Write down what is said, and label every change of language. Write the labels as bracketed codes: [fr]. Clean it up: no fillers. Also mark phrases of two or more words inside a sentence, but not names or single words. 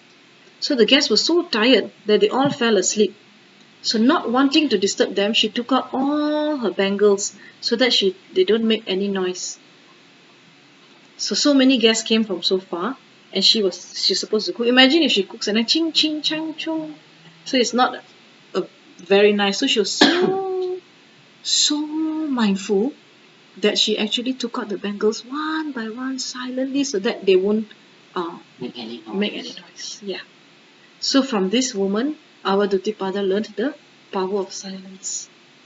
[en] So the guests were so tired that they all fell asleep. So not wanting to disturb them, she took out all her bangles so that they don't make any noise. So many guests came from so far, and she's supposed to cook. Imagine if she cooks and then ching ching chang chung. So it's not a very nice. So she was so mindful that she actually took out the bangles one by one silently so that they won't Make any noise. make any noise. Yeah. So from this woman, Avaduttippada learned the power of silence.